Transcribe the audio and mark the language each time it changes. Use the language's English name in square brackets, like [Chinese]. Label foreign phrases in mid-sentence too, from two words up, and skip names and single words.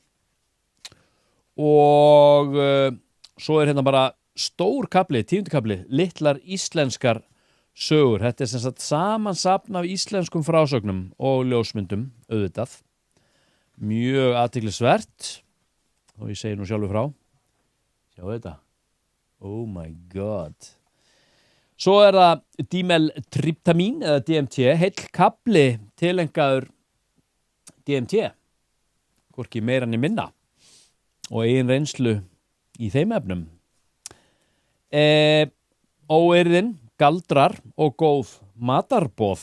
[Icelandic] Og svo er hérna bara stór kafli, 10. kafli, litlar íslenskar sögur. Þetta er sem sagt samansapn af íslenskum frásögnum og ljósmyndum, auðvitað. Mjög athyglisvert. Og ég segi nú sjálfur frá. Sjáu þetta. [English] Oh my god. [Icelandic] Svo er það dimeltriptamín eða DMT, heill kafli tilengaður DMT. Hvorki meira en minna. Og eigin reynslu í þeim efnum. Óeirðin, galdrar og góð matarboð.